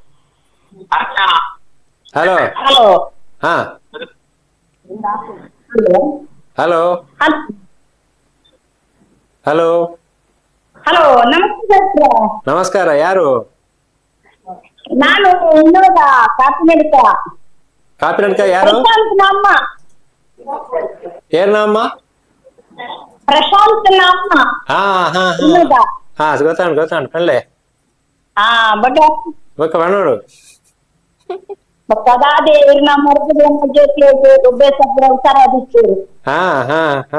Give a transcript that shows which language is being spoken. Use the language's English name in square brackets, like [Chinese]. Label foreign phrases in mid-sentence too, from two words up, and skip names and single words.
[Kannada] ಹಲೋ ಹಾ ಹಲೋ ಹಲೋ ಹಲೋ, ನಮಸ್ಕಾರ. ನಮಸ್ಕಾರ. ಯಾರು? ನಾನು ಕಾಪಿನಡ್ಕ. ಕಾಪಿನಡ್ಕ ಯಾರು? ನಮ್ಮ ಏರ್ ನಮ್ಮ ಪ್ರಶಾಂತ್ ನಮ್ಮ. [Tulu] ಹಾ ಹಾ ಹಾ ಗೊತ್ತಾಂಡು ಗೊತ್ತಾಂಡು ಕಳ್ಳೆ. ಹಾ ಬಟ್ ಬೊಕ್ಕ ಬಣ್ಣೋಡು [Kannada] ಅದೇ ನಮ್ಮ ಹಾ ಹಾ ಹಾ